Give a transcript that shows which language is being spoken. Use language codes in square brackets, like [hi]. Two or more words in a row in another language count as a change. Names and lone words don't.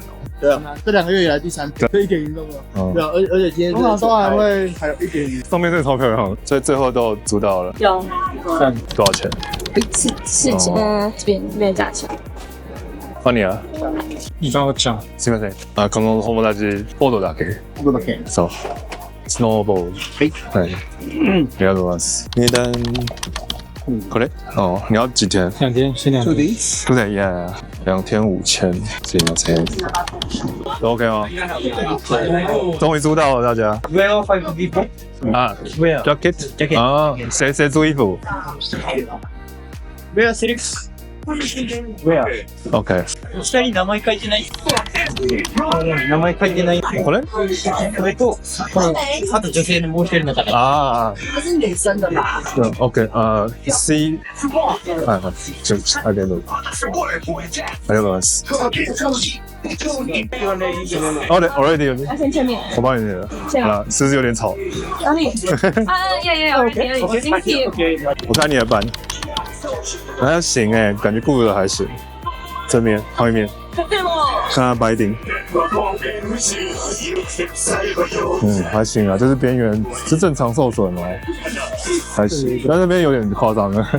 [zh] 对啊，这2个月以来第3天，可以1.0度吗？对啊，而且今天通常都还会还有1.0。上面真的超漂亮，所以最后都租到了。有。多少钱？是这边价钱。换你啊。你帮我讲。 [ja] すみません。この友達ボードだけ。ボードだけ。そう。スノーボード。はい。ありがとうございます。値段。これ？ [zh] 哦，你要几天？2天，先2天。不对呀，2天5000， [ja] すみません。 [zh] 都 OK 吗？终于租到了，大家。 [en] Where five people？啊 Where？ Jacket。 [zh] 啊，谁租衣服 [en] Where six？ Where？？OK。 [ja] 下に名前書いてない。名前書いてない。これ？これと、あと女性のもう1人の方。啊。 [zh] 这是女生的吧？对 ，OK，C，就2点多，还有个是。Already，要先见面。我帮你那个。啊，是不是有点吵？哪里？ [en] Thank you。 [zh] 我看你的版，还行哎，感觉顾的还行。正面、后面，看它白顶，还行啊，这是边缘，是正常受损哦，还行，但那边有点夸张了，